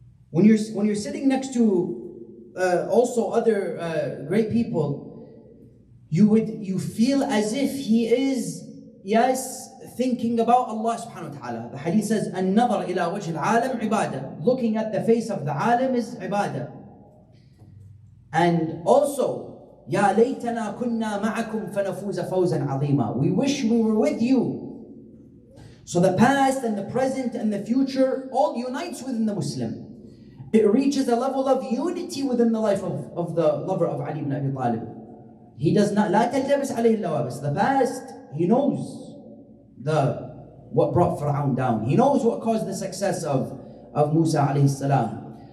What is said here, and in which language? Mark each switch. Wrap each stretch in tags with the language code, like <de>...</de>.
<en>When you're sitting next to also other great people, you feel as if he is, yes, thinking about Allah subhanahu wa ta'ala. The hadith says,</en> <ar>"An-nazar ila wajh al-alam ibadah."</ar> <en>Looking at the face of the alim is ibadah. And also,</en> <ar>يا ليتنا كنا معكم فنفوز فوزا عظيما.</ar> <en>We wish we were with you. So the past and the present and the future all unites within the Muslim. It reaches a level of unity within the life of the lover of Ali ibn Abi Talib. He does not,</en> <ar>لا تلتبس عليه اللوابس.</ar> <en>The past, he knows what brought Fir'aun down. He knows what caused the success of Musa alayhi salam.</en>